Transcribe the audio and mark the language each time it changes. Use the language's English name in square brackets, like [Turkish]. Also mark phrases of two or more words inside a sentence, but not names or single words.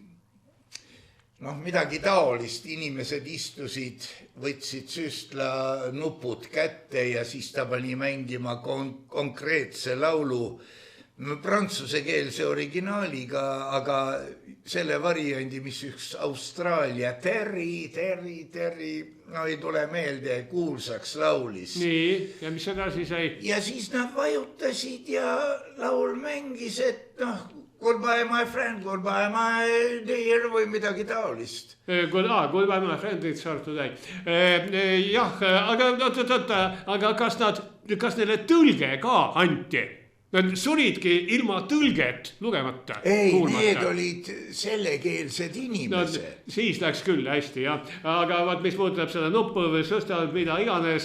[Estonian] midagi taolist, inimesed istusid, võtsid süstla nupud kätte ja siis ta pani mängima konkreetse laulu prantsusekeelse originaaliga, aga selle variandi, mis üks Austraalia Terry, ei tule meelde, kuulsaks laulis. Nii, ja mis edasi sai? Ja siis nad vajutasid ja laul mängis, et [English] goodbye my friend, goodbye my dear [Estonian] või midagi taolist. [English] Goodbye my friend, it's hard to die. [Estonian] Jah, aga kas neile tõlge ka anti? Nad suridki ilma tõlget lugemata. Ei, need olid sellekeelsed inimesed. No, siis läks küll hästi, jah. Aga mis puudutab seda nuppu või sõstavad, mida iganes.